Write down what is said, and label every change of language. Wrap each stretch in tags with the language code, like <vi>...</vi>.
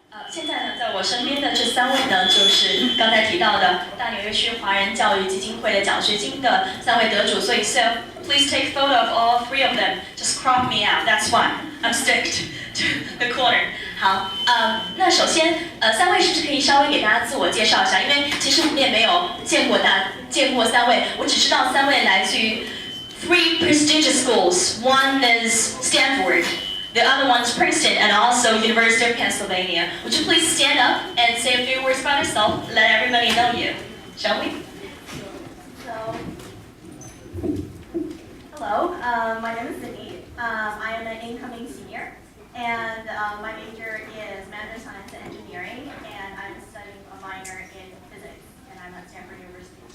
<zh>现在呢，在我身边的这3位呢，就是刚才提到的大纽约市华人教育基金会的奖学金的3位得主。所以</zh> <en>，so please take photo of all 3 of them. Just crop me out. That's fine. I'm sticked to the corner.</en> <zh>好，那首先，3位是不是可以稍微给大家自我介绍一下？因为其实我们也没有见过3位，我只知道3位来自于</zh> <en>3 prestigious schools. One is Stanford. The other one's Princeton and also University of Pennsylvania. Would you please stand up and say a few words about yourself? Let everybody know you. Shall we? Hello, my name is Cindy. I am an incoming senior, and my major is Management Science and Engineering, and I'm studying a minor in physics, and I'm at Stanford University.</en>